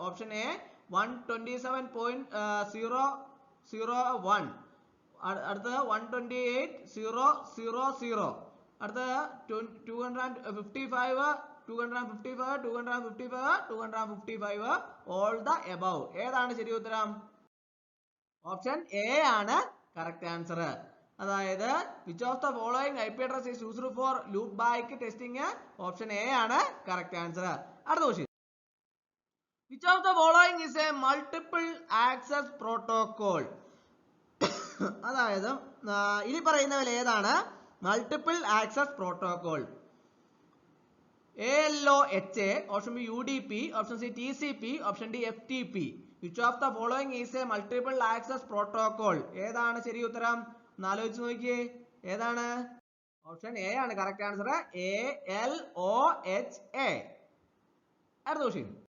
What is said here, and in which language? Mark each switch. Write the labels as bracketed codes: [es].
[ml] Option A 127.001, അടുത്തത് 128.000, അടുത്തത് 255, 255, [en] all the above. [ml] ഏതാണ് ശരി ഉത്തരം? ഓപ്ഷൻ എ ആണ് കറക്റ്റ് ആൻസർ. [en] അതായത് which of the following IP address is used for loop back testing? Option A ആണ് correct answer. അടുത്ത question. Which of the following is a multiple access protocol? [ml] അതായത് ഇനി പറയുന്നവയിൽ ഏതാണ് multiple access protocol? ALOHA, option B UDP, option C TCP, option D FTP. [en] Which of the following is a multiple access protocol? [ml] ഏതാണ് ശരി ഉത്തരം? ഒന്ന് ആലോചിച്ച് നോക്കിയേ, ഏതാണ്? ഓപ്ഷൻ എ ആണ് കറക്റ്റ് ആൻസർ, ALOHA. അടുത്ത ക്വസ്റ്റ്യൻ.